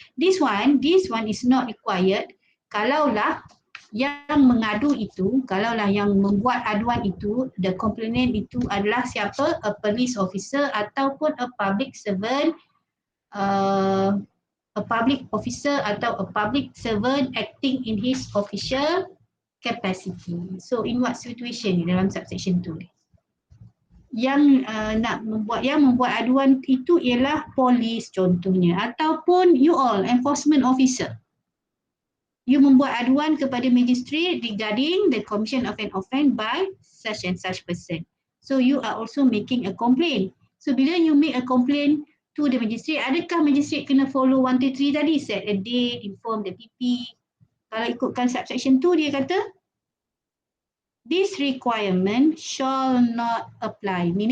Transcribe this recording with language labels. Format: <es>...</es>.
<en>This one is not required</en> <ms>kalaulah yang mengadu itu, kalaulah yang membuat aduan itu, the complainant itu adalah siapa?</ms> <en>A police officer ataupun a public servant, a public officer atau a public servant acting in his official capacity. So in what situation</en> <ms>ni dalam</ms> <en>subsection 2 ni?</en> <ms>Yang membuat aduan itu ialah polis contohnya, ataupun</ms> <en>you all enforcement officer. You</en> <ms>membuat aduan kepada</ms> <en>magistrate regarding the commission of an offence by such and such person. So you are also making a complaint. So bila you make a complaint to the magistrate,</en> <ms>adakah magistrate kena</ms> <en>follow 133 tadi? Set a date, inform the PP.</en> <ms>Kalau ikutkan subsection 2 dia kata</ms> <en>this requirement shall not apply.</en>